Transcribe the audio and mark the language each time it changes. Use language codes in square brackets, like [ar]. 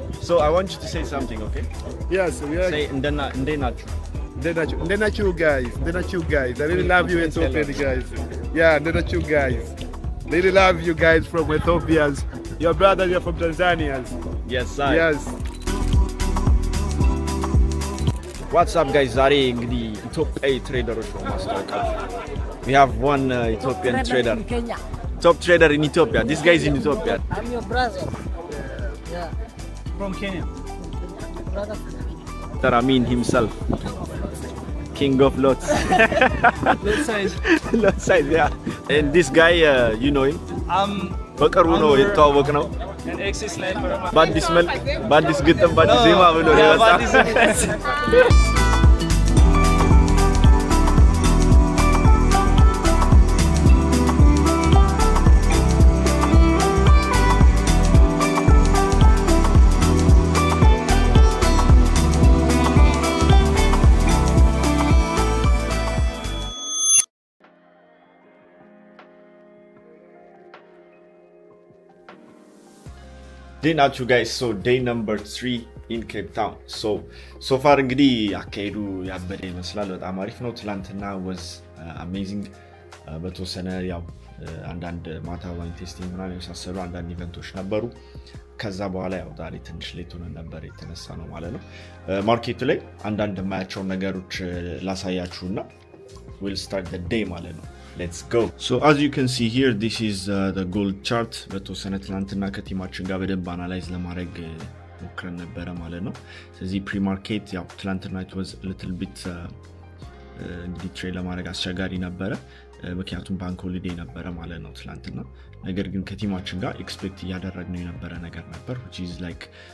[en] So I want you to say something, okay? Yes, we are. Say Ndenachu. Ndenachu guys. I really love you Ethiopian guys. Yeah, Ndenachu guys. Really love you guys from Ethiopians. Your brothers are from Tanzanians. Yes, sir. Yes. What's up guys? [am] ዛሬ እንግዲህ ኢትዮጵያዊ ትሬደሮች ነው ማስተዋወቃችሁ። [en] We have one Ethiopian trader. Top trader in Ethiopia. This guy is in Ethiopia. I'm your brother. Yeah. From Kenya. Brother. Taramin himself. King of lots. Good size. Lot size, yeah. And this guy, you know him? [am] በቅርቡ ነው የተዋወቅ ነው። [en] An ex-sniper. [am] በአዲስ መልክ፣ በአዲስ ግጥም፣ በአዲስ ዜማ ብሎ ነው የመጣው። [en] Day ናችሁ guys. So day number 3 in Cape Town. So far [am] እንግዲህ አካሄዱ ያበደ ይመስላል። በጣም አሪፍ ነው። ትላንትና [en] was amazing. [am] በተወሰነ ያው አንዳንድ ማታ ዋይን ቴስቲንግ ምናምን የመሳሰሉ አንዳንድ ኢቨንቶች ነበሩ። ከዛ በኋላ ያው ዛሬ ትንሽ ሌት ሆነን ነበር የተነሳ ነው ማለት ነው። ማርኬቱ ላይ አንዳንድ የማያቸው ነገሮች ላሳያችሁና [en] we'll start the day [am] ማለት ነው። [en] Let's go. So as you can see here, this is the gold chart. [am] በተወሰነ ትላንትና ከቲማችን ጋር በደንብ አናላይዝ ለማድረግ ሞክረን ነበረ ማለት ነው። ስለዚህ ፕሪ-ማርኬት ያው ትላንትና [en] it was a little bit [am] እንግዲህ ትሬድ ለማድረግ አስቸጋሪ ነበረ፣ ምክንያቱም ባንክ ሆሊዴይ ነበረ ማለት ነው ትላንትና። ነገር ግን ከቲማችን ጋር ኤክስፔክት እያደረግነው የነበረ ነገር ነበር, [en] which is like